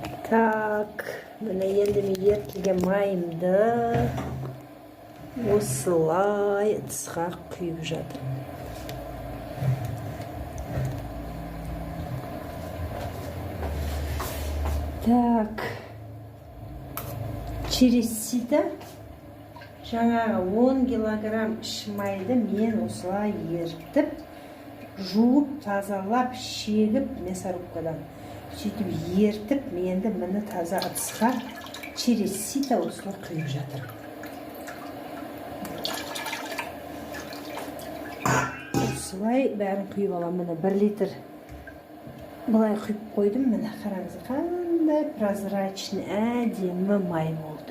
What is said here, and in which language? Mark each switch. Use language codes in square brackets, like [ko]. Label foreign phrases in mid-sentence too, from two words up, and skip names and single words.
[kk] Так, міне енді мен ерітілген майымды осылай ыдысқа құйып жатырмын. Так, [ru] через сита [kk] жаңағы 10 килограмм іш майды мен осылай ерітіп, жуып, тазалап, шегіп мясорубкадан. Сөйтіп ертіп, менді мені таза ыдысқа [ru] через сита [kk] осылай құйып жатыр. Осылай бәрін құйып аламын. Міне 1 литр былай құйып қойдым. Міне қараңыз, қандай прозрачный әдемі май болды.